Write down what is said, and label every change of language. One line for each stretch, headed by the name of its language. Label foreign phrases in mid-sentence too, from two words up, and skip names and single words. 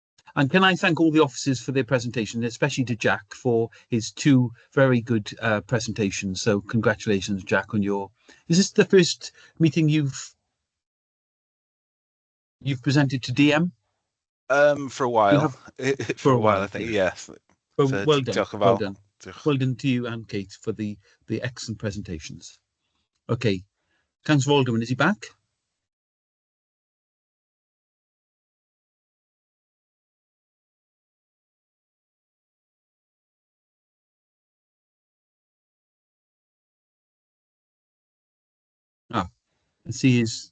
English: And can I thank all the officers for their presentation, especially to Jack for his 2 very good presentations. So congratulations, Jack, on your... Is this the first meeting you've presented to DM? For a while. For a while, I think, yes. Well, So well done.
Welsh: diolch yn
English: Well
Welsh: fawr.
English: done. Well done to you and Kate for the excellent presentations. Okay, Councillor Alderman, is he back? Ah, let's see his...